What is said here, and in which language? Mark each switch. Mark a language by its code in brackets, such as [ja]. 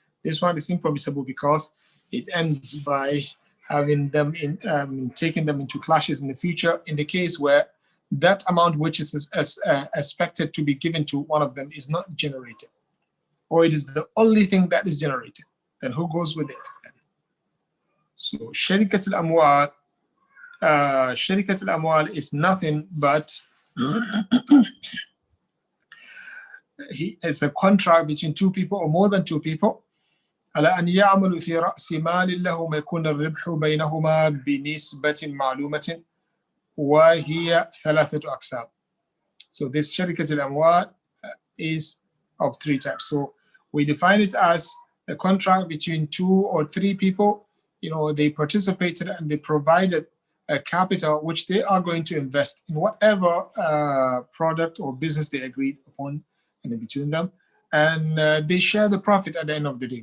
[en] This one is impermissible because it ends by having them taking them into clashes in the future in the case where that amount which is expected to be given to one of them is not generated, or it is the only thing that is generated. Then who goes with it? So Sharikat al-Amwal is nothing but it's a contract between 2 people or more than 2 people. [ar] على أن يعملوا في رأس مال لهم يكون الربح بينهما بنسبة معلومة وهي 3 أقسام. [en] So this Sharikat al-Amwal is of 3 types. So we define it as a contract between 2 or 3 people. They participated and they provided a capital which they are going to invest in whatever product or business they agreed upon in between them, and they share the profit at the end of the day.